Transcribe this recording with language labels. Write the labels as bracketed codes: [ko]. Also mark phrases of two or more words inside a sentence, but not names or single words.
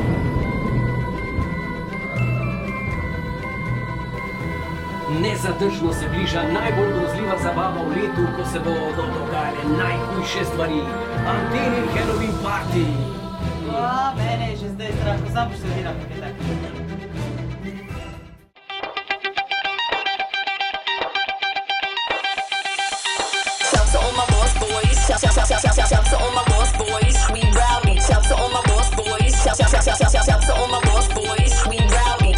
[sl] Nezadržno se bliža najbolj grozljiva zabava v letu, ko se bodo dogajale najhujše stvari. Antenin Halloween Party. Mene je že zdaj strah, ko sam poštudiram nekaj takega. [en] Shout to all my lost boys, we rowdy. Shout to all my lost boys. Shout to all my lost boys, we rowdy.